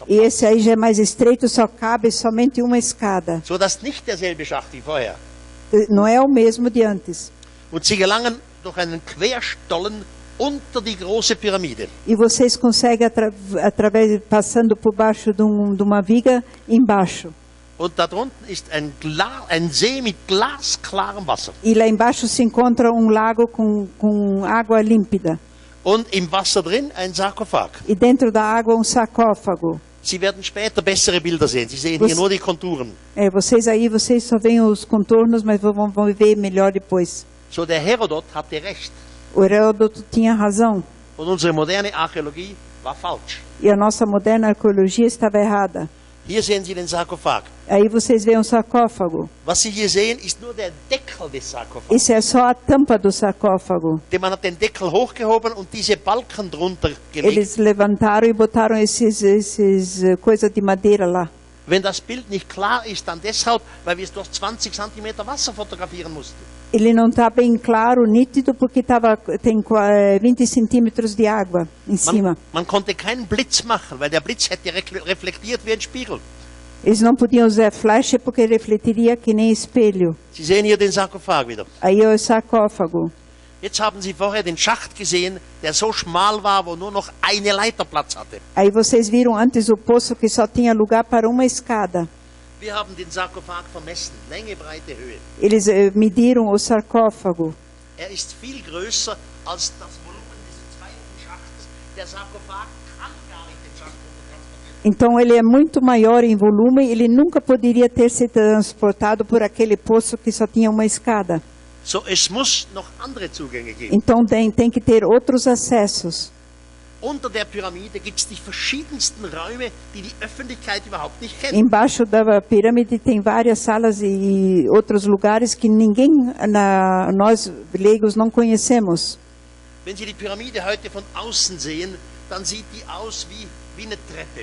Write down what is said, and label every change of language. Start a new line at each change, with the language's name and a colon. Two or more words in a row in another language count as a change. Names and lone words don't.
Portuguese: E esse aí já é mais estreito, só cabe somente uma escada.
German: So dass nicht derselbe Schacht wie vorher.
Portuguese: Não é o mesmo de antes.
German: Und sie gelangen durch einen Querstollen unter die große Pyramide.
Portuguese: E vocês conseguem, através, passando por baixo de uma viga, embaixo.
German: Und da drunten ist ein See mit glasklarem Wasser.
Portuguese: E lá embaixo se encontra lago com água límpida.
German: Und im Wasser drin ein Sarkophag.
Portuguese: E dentro da água sarcófago.
German: Sie werden später bessere Bilder sehen. Sie sehen hier nur die Konturen.
Portuguese: Vocês só veem os contornos, mas vão ver melhor depois.
German: So, der Herodot hatte recht.
Portuguese: O Heródoto tinha razão.
German: Und unsere moderne Archäologie war falsch.
Portuguese: E a nossa moderna arqueologia estava errada.
German: Hier sehen Sie den Sarkophag.
Portuguese: Aí vocês veem um sarcófago.
German: Was Sie hier sehen, ist nur der Deckel des Sarkophags.
Portuguese: Isso é só a tampa do sarcófago.
German: Man hat den Deckel hochgehoben und diese Balken drunter gelegt.
Portuguese: Eles levantaram e botaram esses coisas de madeira lá.
German: Wenn das Bild nicht klar ist, dann deshalb, weil wir es durch 20 cm Wasser fotografieren mussten.
Portuguese: Ele não está bem claro, nítido, porque tem 20 centímetros de água em cima.
German: Man konnte keinen Blitz machen, weil der Blitz hätte reflektiert wie ein Spiegel.
Portuguese: Eles não podiam usar flecha porque refletiria que nem espelho.
German: Sie sehen hier den Sarkophag wieder.
Portuguese: Aí é o sarcófago.
German: Jetzt haben Sie vorher den Schacht gesehen, der so schmal war, wo nur noch eine Leiter Platz hatte.
Portuguese: Aí vocês viram antes o poço que só tinha lugar para uma escada.
German: Wir haben den Sarkophag vermessen, Länge, Breite, Höhe.
Portuguese: Eles mediram o sarcófago.
German: Er ist viel größer als das Volumen des zweiten Schachtes. Der Sarkophag kann gar nicht den Schacht transportieren.
Portuguese: Então ele é muito maior em volume, ele nunca poderia ter sido transportado por aquele poço que só tinha uma escada.
German: So, es muss noch andere Zugänge geben.
Portuguese: Então tem que ter outros acessos.
German: Unter der Pyramide gibt es die verschiedensten Räume, die die Öffentlichkeit überhaupt nicht kennt.
Portuguese: Embaixo da pirâmide tem várias salas e outros lugares que nós leigos não conhecemos.
German: Wenn Sie die Pyramide heute von außen sehen, dann sieht die aus wie eine Treppe.